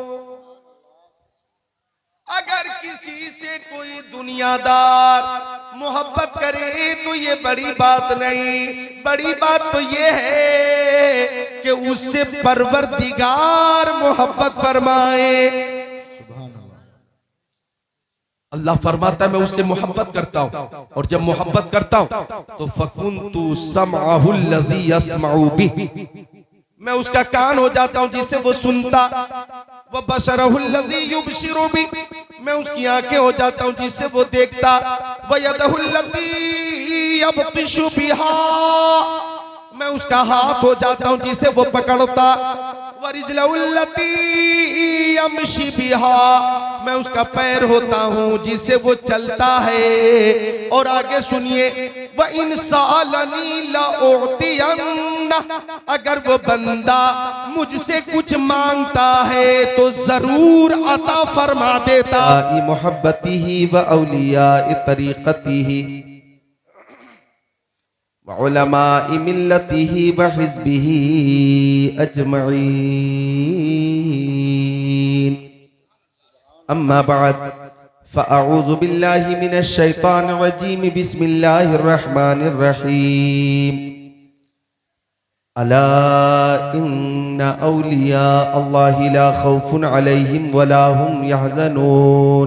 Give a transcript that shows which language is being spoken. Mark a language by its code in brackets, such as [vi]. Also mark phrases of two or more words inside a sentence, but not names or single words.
[hi] अगर किसी से कोई दुनियादार मोहब्बत करे तो ये बड़ी बात नहीं, बड़ी बात तो ये है कि उससे परवरदिगार मोहब्बत फरमाए। अल्लाह फरमाता है मैं उससे मोहब्बत करता हूं, और जब मोहब्बत करता हूं तो [ar] فكنت سمعه الذي يسمع به, [hi] मैं उसका कान हो जाता हूं जिससे वो सुनता, [ar] وبصره الذي يبصر به, [hi] मैं उसकी आंखें हो जाता हूं जिससे वो देखता, [ar] ويده التي يبطش بها, [hi] मैं उसका हाथ हो जाता हूं जिसे वो पकड़ता, [ar] ورجله التي يمشي بها, [hi] मैं उसका पैर होता हूं जिससे वो चलता है। और आगे सुनिए [ar] وإن سألني لأعطينه, [hi] अगर वो बंदा मुझसे कुछ मांगता है तो जरूर अता फरमा देता। [ar] محبته وأولياء طريقته وعلماء ملته وحزبه أجمعين. أما بعد فأعوذ بالله من الشيطان الرجيم. بسم الله الرحمن الرحيم. ألا إن أولياء الله لا خوف عليهم ولا هم يحزنون.